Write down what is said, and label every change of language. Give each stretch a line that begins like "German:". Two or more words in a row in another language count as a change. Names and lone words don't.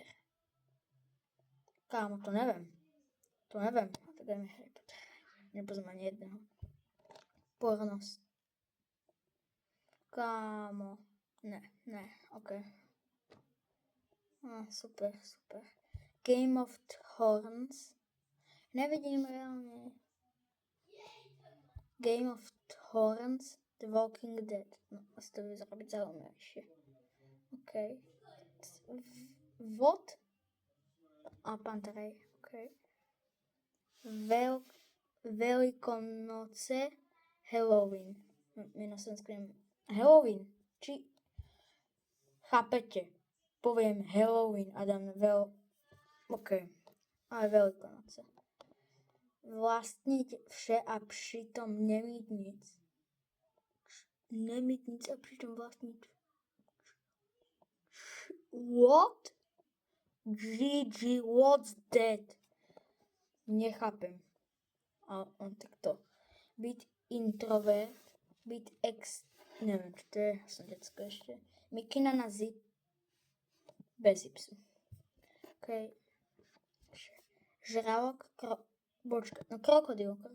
Slovak: Kámo, to neviem. Tak dajme Harry Potter. Nepoznám ani jedného. Pornos. Kámo. Ne, OK. Super. Game of Thrones. Nevidím reálne. Game of Thrones, The Walking Dead. No, asi to vyzerá byť zaujímavejšie. OK. Vod a Pantarej. OK. Veľkonoce, Halloween. My na slovensku Halloween. Či chápete? Poviem Halloween a dám OK. Ale Veľkonoce.
Czech: Vlastniť vše a pritom nemít nic. Nemít nic
Slovak: a pritom vlastniť.
English: What? GG, what's that?
Slovak: Nechápem. A on takto. Byť introvert, neviem, čo to je, som detsko ešte. Mikina na zip, bez ipsu. OK. Žralok, krokodil.